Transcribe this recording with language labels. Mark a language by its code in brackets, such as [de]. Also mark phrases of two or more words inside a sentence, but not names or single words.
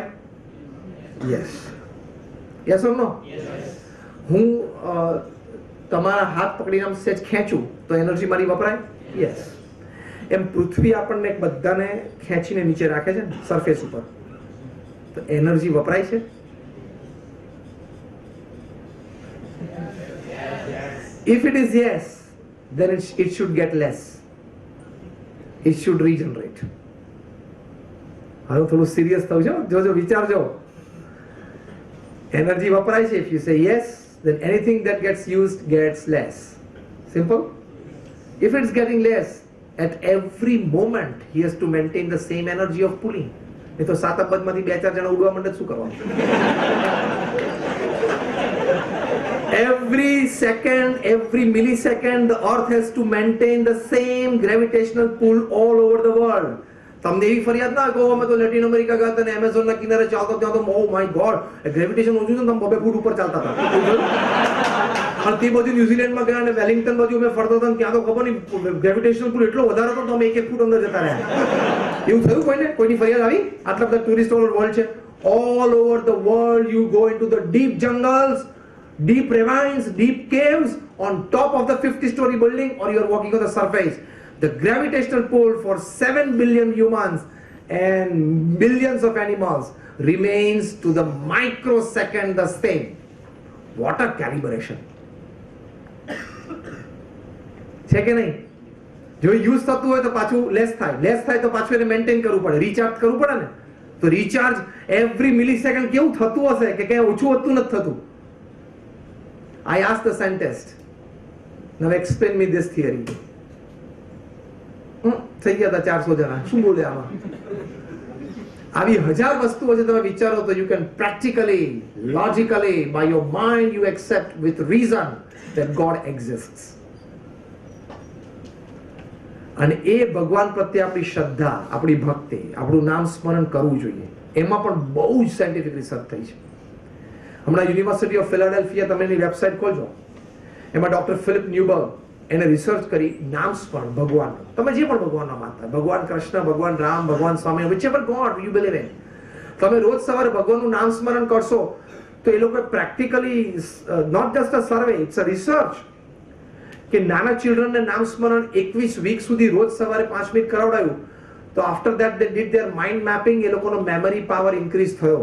[en] Yes. Yes or no? [gu] હું તમારા હાથ પકડીને આમ સેજ ખેંચું તો એનર્જી મારી વપરાય? [en] યસ. [gu] એમ પૃથ્વી આપણને બધાને ખેંચીને નીચે રાખે છે સરફેસ ઉપર, તો એનર્જી વપરાય છે? [en] If it is yes, then it should get less. It should regenerate. [gu] હવે થોડું સિરિયસ થવું છે, જોજો, વિચારજો. Energy વપરાય છે. [en] If you say yes, then anything that gets used gets less. Simple. If it's getting less, at every moment he has to maintain the same energy of pulling. [gu] એ તો 7 અબજમાંથી 2-4 જણા ઉડવા માંડે શું કરવાનું? [en] Every second, every millisecond, the earth has to maintain the same gravitational pull all over the world. [gu] તમને એવી ફરિયાદ ના કહો અમે તો લેટિન અમેરિકા ગયા હતા ને એમેઝોન ના કિનારે ચાલતો ત્યાં તો [en] oh my god [gu] ગ્રેવિટેશન ઓછું છે ને તમે 2 ફૂટ ઉપર ચાલતા હતા. અને તે બાજુ ન્યુઝીલેન્ડમાં ગયા અને વેલિંગ્ટન બાજુ અમે ફરતા હતા ત્યાં તો ખબર નહીં [en] gravitational pull [gu] એટલો વધારે હતો તો અમે 1 ફૂટ અંદર જતા રહ્યા. એવું થયું કોઈની ફરિયાદ આવી? આટલા બધા [en] tourist over world [gu] છે. [en] all over the world you go into the deep jungles, deep ravines, deep caves, on top of the 50-story building, or you are walking on the surface. The gravitational pull for 7 billion humans and billions of animals remains to the microsecond the same. What a calibration. [gu] છે કે નહીં? જો યુઝ થતું હોય તો પાછું લેસ થાય તો પાછું એને મેન્ટેન કરવું પડે, રિચાર્જ કરવું પડે ને. તો [en] recharge every millisecond [gu] કેવું થતું હશે કે ક્યાંય ઓછું હોતું નથી થતું. [en] I asked the scientist, now explain me this theory. [gu] થઈ ગયા હતા 400 જણા. શું બોલે આમાં? આવી 1000 વસ્તુઓ છે તમે વિચારો તો [en] you can practically, logically, by your mind you accept with reason that God exists. [gu] અને એ ભગવાન પ્રત્યે આપણી શ્રદ્ધા, આપણી ભક્તિ, આપણું નામ સ્મરણ કરવું જોઈએ. એમાં પણ બહુ જ [en] scientific research [gu] થઈ છે. હમણાં યુનિવર્સિટી ઓફ ફિલાડેલ્ફિયા તમે એની વેબસાઇટ ખોલજો, એમાં ડોક્ટર ફિલિપ ન્યુબર્ગ એને રિસર્ચ કરી નામ સ્મરણ ભગવાનનું. તમે જે પણ ભગવાનના માનતા, ભગવાન કૃષ્ણ, ભગવાન રામ, ભગવાન સ્વામી, [en] whichever God you believe in, [gu] તમે રોજ સવારે ભગવાનનું નામ સ્મરણ કરશો તો એ લોકોએ [en] practically not just a survey, it's a research [gu] કે નાના ચિલ્ડ્રનને નામ સ્મરણ 21 વીક સુધી રોજ સવારે 5 મિનિટ કરાવડાયું તો [en] after that they did their mind mapping, [gu] એ લોકોનો [en] memory power [gu] ઇન્ક્રીઝ થયો.